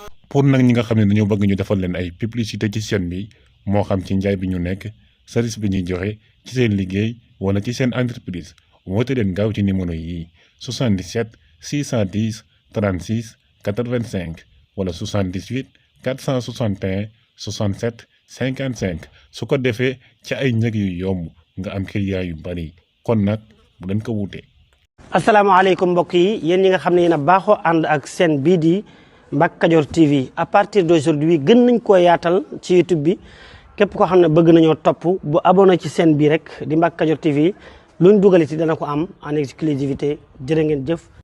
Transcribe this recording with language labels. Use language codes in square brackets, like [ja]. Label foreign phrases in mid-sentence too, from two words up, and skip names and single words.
[wo] Pour nag ñi nga xam ne dañoo bëgg ñu defal leen ay publicité ci chaîne bi, moo xam ci njaay bi ñu nekk, service bi ñuy joxe, ci seen liggéey wala ci seen entreprise, woote leen gaaw ci numéro yi, soixante-dix-sept six cent dix trente-six quatre-vingt-cinq wala soixante-dix-huit quatre cent soixante et un soixante-sept cinquante-cinq. Su ko defee, ci ay njëg yu yomb nga am client yu bari. Kon nag, bu leen ko wuute. Asalaamaaleykum mbokk yi, yéen ñi nga xam ne yéen a baaxoo ànd ak seen bii di Mbacke Kadior T V. [fr] À partir d'aujourd'hui, [wo] gën nañ koo yaatal ci YouTube bi. Képp koo xam ne bëgg nañoo topp, bu abonné ci seen bii rek di Mbacke Kadior T V, luñ dugaliti dana ko am [fr] en exclusivité. [wo] Jërë ngeen jëf.